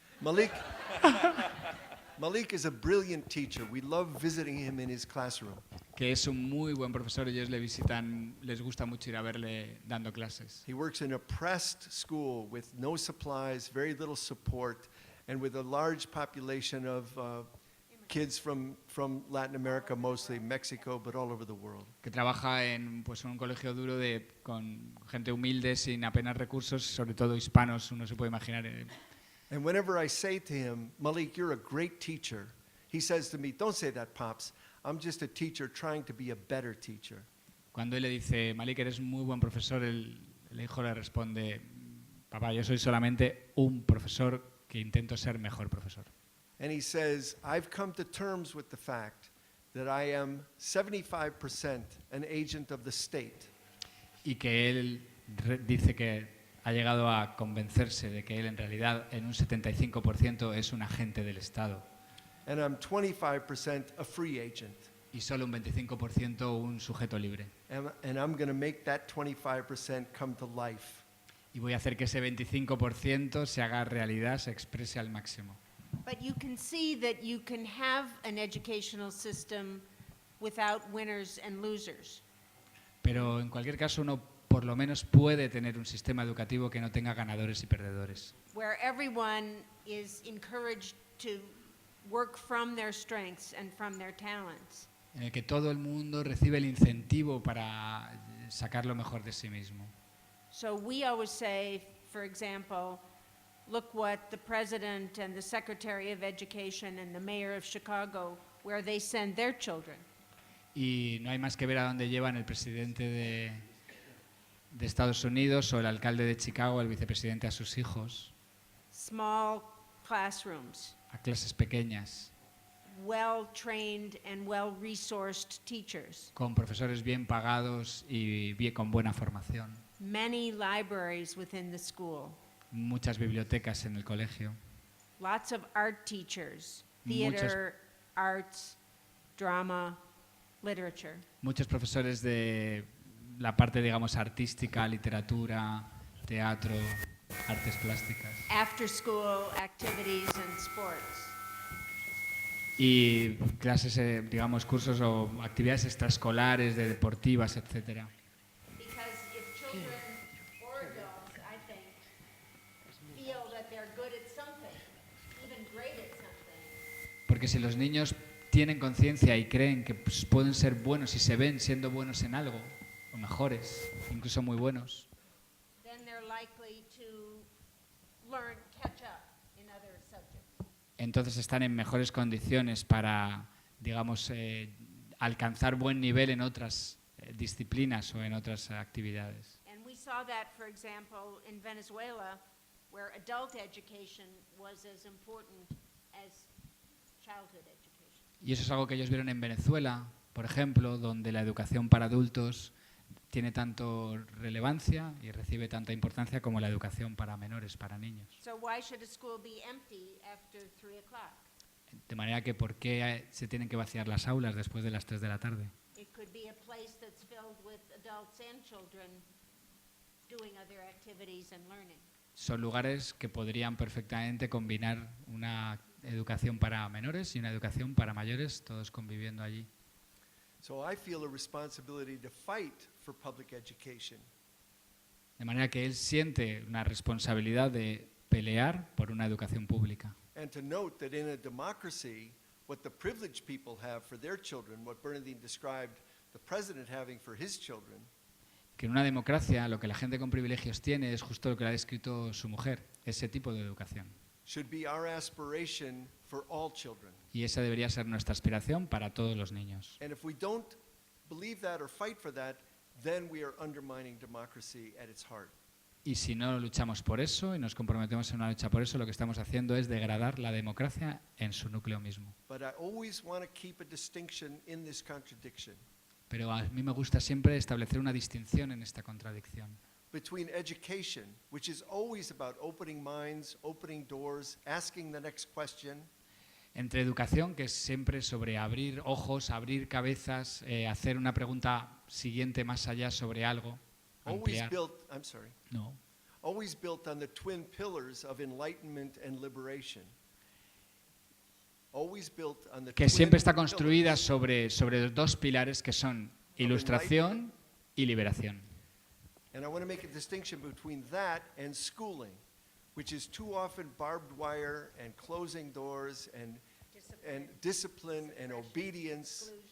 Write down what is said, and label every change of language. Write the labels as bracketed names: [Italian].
[English] Malik is a brilliant teacher. We love visiting him in his classroom. [Spanish] Que es un muy buen profesor y ellos le visitan, les gusta mucho ir a verle dando clases. [English] He works in a oppressed school with no supplies, very little support, and with a large population of kids from Latin America, mostly Mexico, but all over the world. [Spanish] Que trabaja en un colegio duro con gente humilde, sin apenas recursos, sobre todo hispanos, uno se puede imaginar. [English] And whenever I say to him, Malik, you're a great teacher, he says to me, don't say that, Pops. I'm just a teacher trying to be a better teacher. [Spanish] Cuando él le dice, Malik, eres muy buen profesor, el hijo le responde, papá, yo soy solamente un profesor que intento ser mejor profesor. [English] And he says, I've come to terms with the fact that I am 75% an agent of the state. [Spanish] Y que él dice que ha llegado a convencerse de que él en realidad en un 75% es un agente del Estado [English] And I'm 25% a free agent. [Spanish] y solo un 25% un sujeto libre. [English] And I'm going to make that 25% come to life. [Spanish] Y voy a hacer que ese 25% se haga realidad, se exprese al máximo. [English] But you can see that you can have an educational system without winners and losers. [Spanish] Pero en cualquier caso uno por lo menos puede tener un sistema educativo que no tenga ganadores y perdedores. [English] Where everyone is encouraged to work from their strengths and from their talents. [Spanish] En el que todo el mundo recibe el incentivo para sacar lo mejor de sí mismo. [English] So we always say, for example, look what the president and the secretary of education and the mayor of Chicago, where they send their children. [Spanish] Y no hay más que ver a dónde llevan el presidente de Estados Unidos o el alcalde de Chicago, el vicepresidente a sus hijos, [English] Small classrooms, [Spanish] a clases pequeñas, [English] well-trained and well-resourced teachers, [Spanish] con profesores bien pagados y con buena formación, [English] many libraries within the school, [Spanish] muchas bibliotecas en el colegio, [English] lots of art teachers, [Spanish] Muchas- [English] theater, arts, drama, literature. [Spanish] muchos profesores de la parte, digamos, artística, literatura, teatro, artes plásticas [English] After-school activities and sports. [Spanish] y clases, digamos, cursos o actividades extraescolares, de deportivas, etcétera. [English] Because if children or adults, I think, feel that they're good at something, even great at something, [Spanish] Porque si los niños tienen conciencia y creen que pues, pueden ser buenos y se ven siendo buenos en algo, o mejores, incluso muy buenos, [English] then they're likely to learn, catch up in other subjects. [Spanish] entonces están en mejores condiciones para, digamos, alcanzar buen nivel en otras disciplinas o en otras actividades. [English] And we saw that, for example, in Venezuela, where adult education was as important as childhood education. [Spanish] Y eso es algo que ellos vieron en Venezuela, por ejemplo, donde la educación para adultos tiene tanto relevancia y recibe tanta importancia como la educación para menores, para niños. [English] So why should a school be empty after 3 o'clock? [Spanish] De manera que, ¿por qué se tienen que vaciar las aulas después de las 3 de la tarde? [English] It could be a place that's filled with adults and children doing other activities and learning. [Spanish] Son lugares que podrían perfectamente combinar una educación para menores y una educación para mayores, todos conviviendo allí. [English] So I feel a responsibility to fight for public education. [Spanish] De manera que él siente una responsabilidad de pelear por una educación pública. [English] And to note that in a democracy, what the privileged people have for their children, what Bernardine described the president having for his children, [Spanish] Que en una democracia lo que la gente con privilegios tiene es justo lo que le ha descrito su mujer, ese tipo de educación. [English] should be our aspiration for all children. [Spanish] Y esa debería ser nuestra aspiración para todos los niños. [English] And if we don't believe that or fight for that, then we are undermining democracy at its heart. [Spanish] Y si no luchamos por eso y nos comprometemos en una lucha por eso, lo que estamos haciendo es degradar la democracia en su núcleo mismo. [English] But I always want to keep a distinction in this contradiction [Spanish] Pero a mí me gusta siempre establecer una distinción en esta contradicción [English] between education, which is always about opening minds, opening doors, asking the next question, [Spanish] entre educación, que es siempre sobre abrir ojos, abrir cabezas, hacer una pregunta siguiente más allá sobre algo, [English] always [Spanish] ampliar. [English] built, I'm sorry, [Spanish] No. [English] always built on the twin pillars of enlightenment and liberation. Always built on the [Spanish] Que [English] twin [Spanish] siempre está [English] pillars. [Spanish] construida sobre los dos pilares que son ilustración y liberación. [English] And I want to make a distinction between that and schooling, which is too often barbed wire and closing doors and discipline and obedience.